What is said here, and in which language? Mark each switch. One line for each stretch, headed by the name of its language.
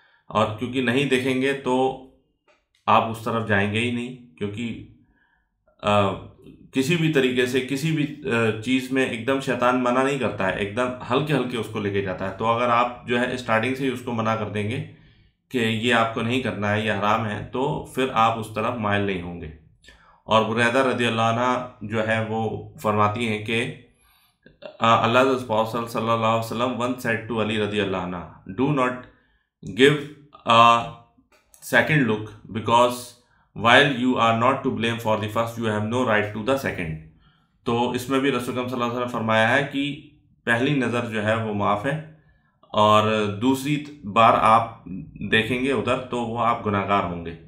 Hindi: और क्योंकि नहीं देखेंगे तो आप उस तरफ जाएंगे ही नहीं, क्योंकि किसी भी तरीके से किसी भी चीज़ में एकदम शैतान मना नहीं करता है, एकदम हल्के हल्के उसको लेके जाता है। तो अगर आप जो है स्टार्टिंग से ही उसको मना कर देंगे कि ये आपको नहीं करना है, ये हराम है, तो फिर आप उस तरफ माइल नहीं होंगे। और बुरैदा रज़ी अल्लाह अन्हा जो है वो फरमाती हैं कि
English: Allah's Apostle sallallahu alaihi wasallam once said to Ali radiyallahu anha, "Do not give a second look, because while you are not to blame for the first, you have no right to the second."
Hindi: तो इसमें भी रसूल सल्लल्लाहु अलैहि वसल्लम फरमाया है कि पहली नज़र जो है वो माफ़ है, और दूसरी बार आप देखेंगे उधर तो वो आप गुनाहगार होंगे।